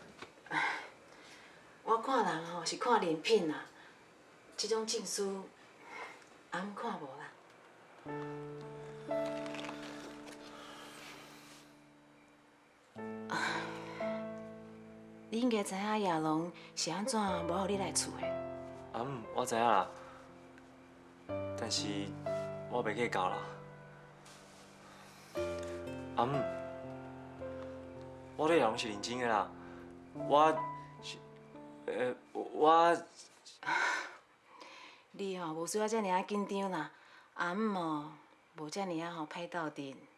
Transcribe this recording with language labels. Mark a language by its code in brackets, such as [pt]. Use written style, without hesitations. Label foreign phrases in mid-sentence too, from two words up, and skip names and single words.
[nan] 我看人吼是看人品啦，这种证书，看无啦。你应该知影亚龙是安怎无互你来厝的。我知影啦，但是我袂计较啦。我对亚龙是认真的啦，我你吼无需要遮尔啊紧张啦，哦无遮尔啊吼歹斗阵。